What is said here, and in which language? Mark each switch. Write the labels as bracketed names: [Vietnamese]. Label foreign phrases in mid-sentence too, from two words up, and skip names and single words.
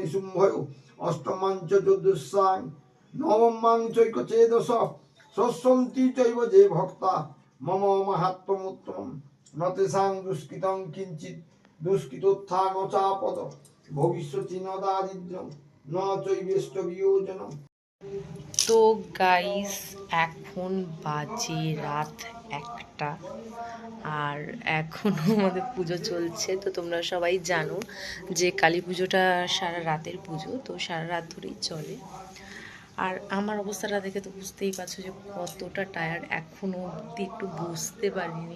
[Sanskrit] শুম্ভয় অষ্টমাঞ্চ চতুর্সাং নবমাং চৈকচেদশ ষষ্ঠন্তি চৈব যে ভক্তা মম মাহাত্ম্যমুত্তমম নতেষাং দুষ্কৃতং কিঞ্চিৎ দুষ্কৃতোত্থা ন চাপদ ভবিষ্যতি ন দারিদ্র্যং ন চৈবেষ্ট বিয়োজনম। [Bangla] তো গাইস এখন বাজে রাত 1টা আর এখনও আমাদের পুজো চলছে। তো তোমরা সবাই জানো যে কালী পুজোটা সারা রাতের পুজো, তো সারা রাত ধরেই চলে। আর আমার অবস্থাটা দেখে তো বুঝতেই পারছো যে কতটা টায়ার্ড, এখনও অবধি একটু বুঝতে পারিনি।